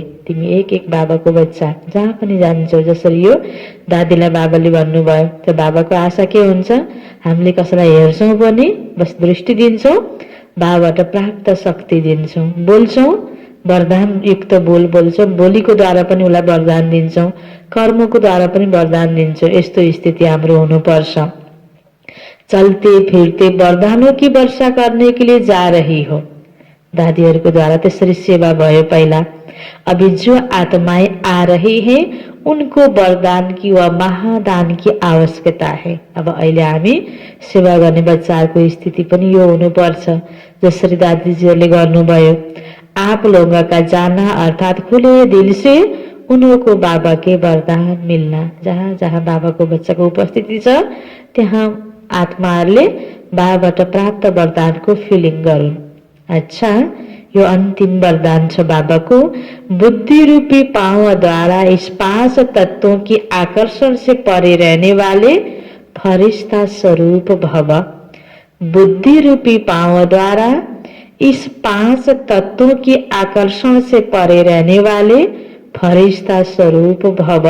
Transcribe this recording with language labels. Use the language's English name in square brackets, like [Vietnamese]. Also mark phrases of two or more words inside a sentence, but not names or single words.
[Nepali] तिमी एक एक बाबाको बच्चा जहाँ पनि जान्छौ। जसरी यो दादीलाई बाबाले भन्नुभयो, त्यो बाबाको आशा के हुन्छ, हामीले कसैलाई हेर्छौँ पनि बस दृष्टि दिन्छौँ, बाबाबाट प्राप्त शक्ति दिन्छौँ, बोल्छौँ वरदान युक्त बोल बोल्छौँ, बोलीको द्वारा पनि उसलाई वरदान दिन्छौँ, कर्मको द्वारा पनि वरदान दिन्छौँ। यस्तो स्थिति हाम्रो हुनुपर्छ। [Hindi] चलते फिरते वरदानों की वर्षा करने के लिए जा रही हो। [Nepali] दादीहरूको द्वारा त्यसरी सेवा भयो पहिला। [Hindi] अभी जो आत्माएं आ रही हैं उनको वरदान की व महादान की आवश्यकता है। [Nepali] अब अहिले हामी सेवा गर्ने बच्चाहरूको स्थिति पनि यो हुनुपर्छ। जसरी दादीजीहरूले गर्नुभयो, [Hindi] आप लोगों का जाना अर्थात खुले दिल से उनको बाबा के वरदान [Nepali] मिल्न। जहाँ जहाँ बाबाको बच्चाको उपस्थिति छ त्यहाँ आत्माहरूले बाबाबाट प्राप्त वरदानको फिलिङ गरून्। अच्छा, यो अंतिम वरदान छ बाबाको। [Hindi] बुद्धि रूपी पांव द्वारा इस 5 तत्वों की आकर्षण से परे रहने वाले फरिश्ता स्वरूप भव। बुद्धि रूपी पांव द्वारा इस 5 तत्वों की आकर्षण से परे रहने वाले फरिश्ता स्वरूप भव।